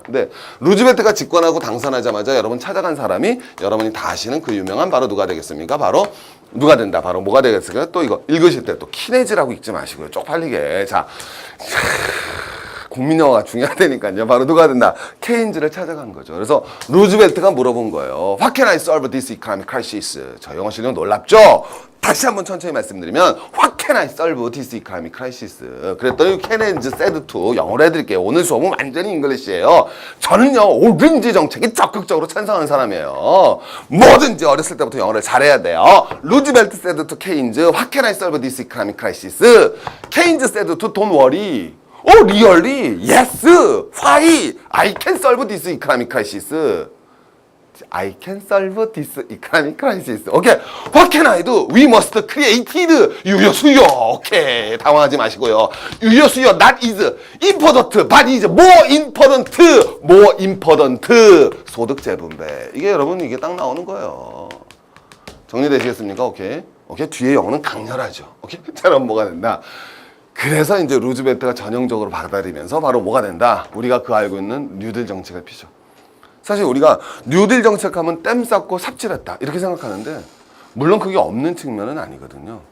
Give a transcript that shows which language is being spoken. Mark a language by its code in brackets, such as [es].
[ko] 근데 루즈벨트가 집권하고 당선하자마자 여러분 찾아간 사람이 여러분이 다 아시는 그 유명한 바로 누가 되겠습니까? 바로 누가 된다. 바로 뭐가 되겠습니까? 또 이거 읽으실 때 또 키네즈라고 읽지 마시고요. 쪽팔리게. 자, 국민 영어가 중요하다니까요. 바로 누가 된다? 케인즈를 찾아간 거죠. 그래서 루즈벨트가 물어본 거예요. [en] What can I solve this economic crisis? [ko] 저 영어 실력 놀랍죠? 다시 한번 천천히 말씀드리면 [en] What can I solve this economic crisis? [ko] 그랬더니 케인즈 [en] said to [ko] 영어로 해드릴게요. 오늘 수업은 완전히 잉글리시예요. 저는요 오렌지 정책이 적극적으로 찬성하는 사람이에요. 뭐든지 어렸을 때부터 영어를 잘해야 돼요. [en] 루즈벨트 said to 케인즈 What can I solve this economic crisis? 케인즈 said to don't worry. Oh, really? Yes. Why? I can solve this economic crisis. I can solve this economic crisis. Okay. What can I do? We must create 유효수요. [ko] 오케이. 당황하지 마시고요. 유효수요. [en] That is important, but is more important. More important. [ko] 소득 재분배. 이게 여러분 이게 딱 나오는 거예요. 정리되시겠습니까? 오케이. 오케이. 뒤에 영어는 강렬하죠. 오케이. 자, 그럼 뭐가 된다? 그래서 이제 루즈벨트가 전형적으로 받아들이면서 바로 뭐가 된다? 우리가 그 알고 있는 뉴딜 정책을 피죠. 사실 우리가 뉴딜 정책하면 땜 쌓고 삽질했다 이렇게 생각하는데 물론 그게 없는 측면은 아니거든요.